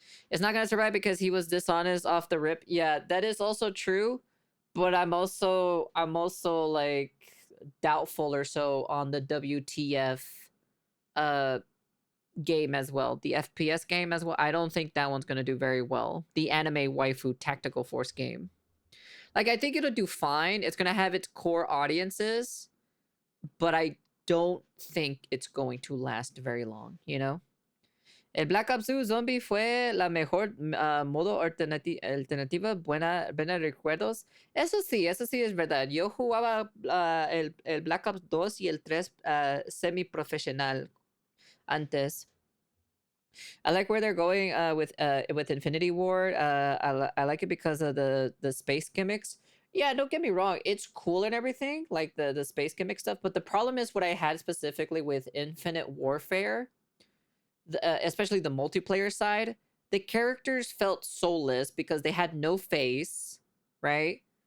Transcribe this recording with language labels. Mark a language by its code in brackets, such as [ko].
[en] It's not gonna survive because he was dishonest off the rip. Yeah, that is also true, but I'm also like doubtful or so on the WTF game as well, the FPS game as well. I don't think that one's gonna do very well. The anime waifu tactical force game. Like, I think it'll do fine. It's going to have its core audiences, but I don't think it's going to last very long, you know? [es] El Black Ops 2 Zombie fue la mejor modo alternativa, buena recuerdos. Eso sí es verdad. Yo jugaba el Black Ops 2 y el 3 semi-profesional antes. [en] I like where they're going with Infinity Ward. I like it because of the space gimmicks. Yeah, don't get me wrong, it's cool and everything, like the space gimmick stuff, but the problem is what I had specifically with Infinite Warfare, especially the multiplayer side, the characters felt soulless because they had no face, right?